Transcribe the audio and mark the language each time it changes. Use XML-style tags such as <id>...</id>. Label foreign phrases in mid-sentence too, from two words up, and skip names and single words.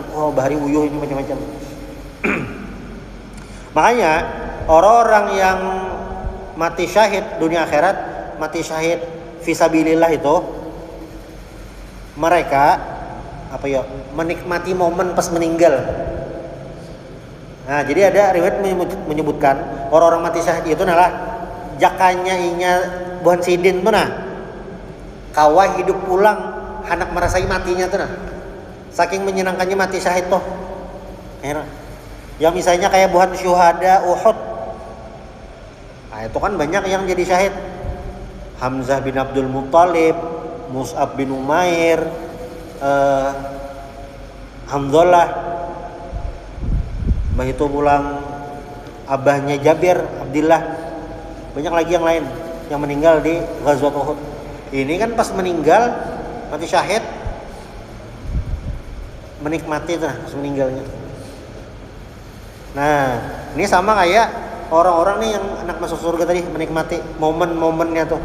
<id>Oh, bahari wuyuh ini macam-macam. Makanya orang-orang yang mati syahid dunia akhirat, mati syahid fisabilillah itu, mereka apa ya, menikmati momen pas meninggal.</id> <bjn>Nah, jadi ada riwayat menyebutkan orang-orang mati syahid itu adalah jakanya inya buhan sidin tuh nah. Kawah hidup pulang, hendak merasai matinya tuh nah.</bjn> <id>Saking menyenangkannya mati syahid tuh. Yang misalnya kayak buhan syuhada Uhud. Nah, itu kan banyak yang jadi syahid. Hamzah bin Abdul Muttalib, Mus'ab bin Umair, Hamzullah, begitu pulang abahnya Jabir, Abdillah, banyak lagi yang lain yang meninggal di Ghazwat Uhud. Ini kan pas meninggal mati syahid, menikmati tuh pas meninggalnya. Nah, ini sama kayak orang-orang nih yang anak masuk surga tadi, menikmati momen-momennya tuh.</id>